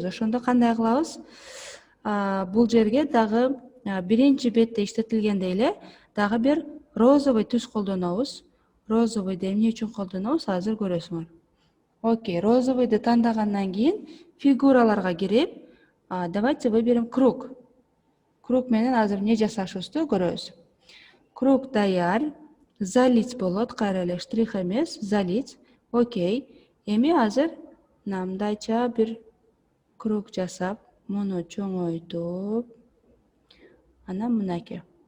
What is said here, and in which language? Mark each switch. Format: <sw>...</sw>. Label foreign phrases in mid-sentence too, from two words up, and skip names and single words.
<ky>Ошондо кандай кылабыз? Бул жерге дагы биринчи бетте иштетилгендей эле дагы бир розовый түс колдонобуз. Розовыйды эмне үчүн колдонобуз? Азыр көрөсүңөр. Окей, розовыйды тандагандан кийин фигураларга кирип,</ky> <ru>давайте выберем круг.</ru> <ky>Круг менен азыр эмне жасашыбызды көрөбүз. Круг даяр. Залить болот, кайра эле штрих эмес, залить. Окей. Эми азыр мындайча бир круг жасап, муну чоңойтуп, анан мынакей.</ky>